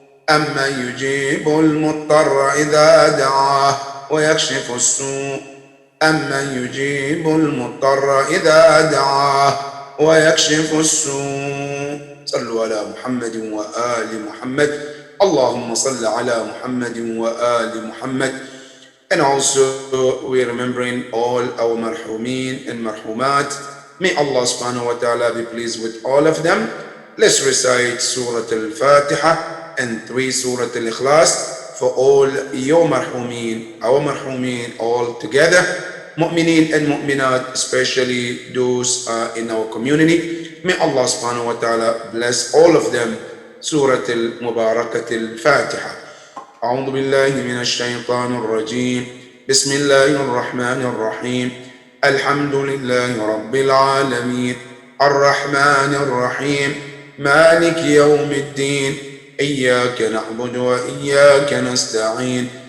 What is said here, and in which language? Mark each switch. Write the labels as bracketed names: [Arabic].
[Arabic] أما يجيب المضطر إذا دعاه ويكشف السوء. أما يجيب المضطر إذا دعاه ويكشف السوء. صلوا على محمد وآل محمد. اللهم صل على محمد وآل محمد. [English] And also we're remembering all our marhumin and marhumat. May Allah subhanahu wa ta'ala be pleased with all of them. Let's recite Surah Al-Fatiha and 3 Surah Al-Ikhlas for all your marhumin, our marhumin all together. Mu'mineen and mu'minat, especially those in our community. May Allah subhanahu wa ta'ala bless all of them. Surah Al-Mubarakat Al-Fatiha. [Arabic] أعوذ بالله من الشيطان الرجيم. بسم الله الرحمن الرحيم. الحمد لله رب العالمين. الرحمن الرحيم. مالك يوم الدين. إياك نعبد وإياك نستعين.